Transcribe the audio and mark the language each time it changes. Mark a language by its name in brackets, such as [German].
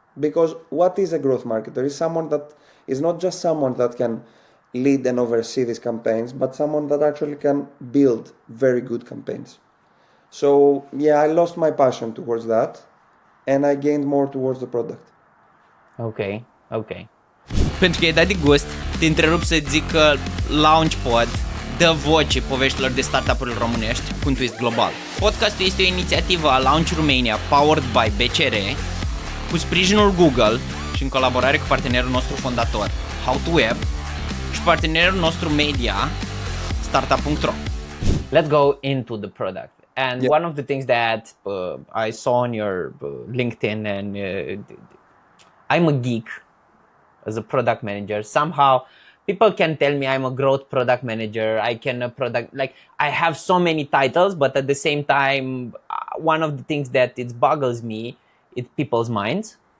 [English] Because what is a growth marketer? Is someone that is not just someone that can lead and oversee these campaigns, but someone that actually can build very good campaigns. So yeah, I lost my passion towards that and I gained more towards the product. Ok. [Romanian] Pentru că ai dat de gust, te întrerup să zic că LaunchPod dă voce poveștilor de startup-uri românești cu un twist global. Podcastul este o inițiativă a Launch Romania, [English] powered by [Romanian] BCR, cu sprijinul Google și în colaborare cu partenerul nostru fondator, How2Web, și partenerul nostru media, start-up.ro. [English] Let's go into the product. And one of the things that I saw on your LinkedIn, and I'm a geek as a product manager. Somehow people can tell me I'm a growth product manager. I have so many titles, but at the same time, one of the things that it boggles me is people's minds.